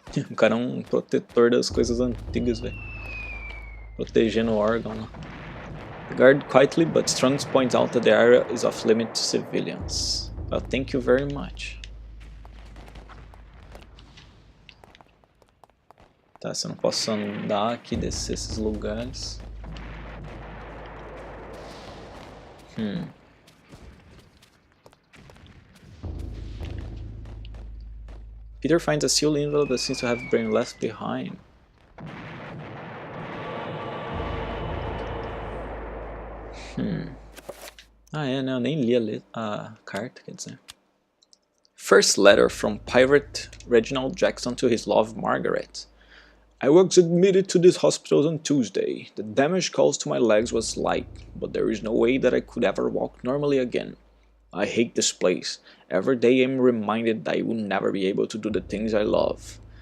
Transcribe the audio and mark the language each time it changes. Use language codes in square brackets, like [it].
[pt] O cara é um protetor das coisas antigas, velho. Protegendo o órgão lá. [en] The guard quietly but strongly points out that the area is off limit to civilians. Well, thank you very much. [pt] Tá, se eu não posso andar aqui, descer esses lugares. [en] Peter finds a sealed envelope that seems to have been left behind. [pt] Ah, é, né? Eu nem li a carta, quer dizer. [en] First letter from Pirate Reginald Jackson to his love Margaret. I was admitted to this hospital on Tuesday. The damage caused to my legs was slight, but there is no way that I could ever walk normally again. I hate this place. Every day I'm reminded that I will never be able to do the things I love.